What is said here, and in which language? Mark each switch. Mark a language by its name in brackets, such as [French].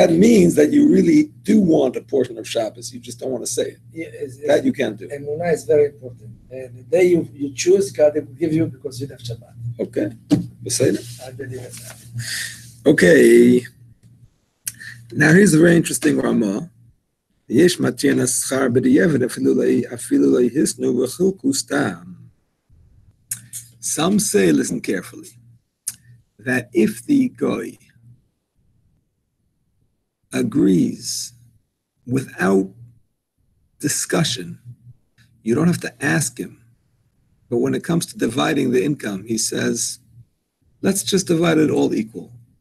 [English] that means that you really do want a portion of Shabbos. You just don't want to say it. That you can't do. Emunah is very important. And the day you choose, God will give you because you have Shabbat. Okay. Beseder. I believe in that. Okay. Now here's a very interesting Ramah. [Hebrew] יש מתן השכר בדיעבד אפילו לא ישנו וחילקו סתם. [English] Some say, listen carefully, that if the guy agrees without discussion, you don't have to ask him. But when it comes to dividing the income, he says, let's just divide it all equal.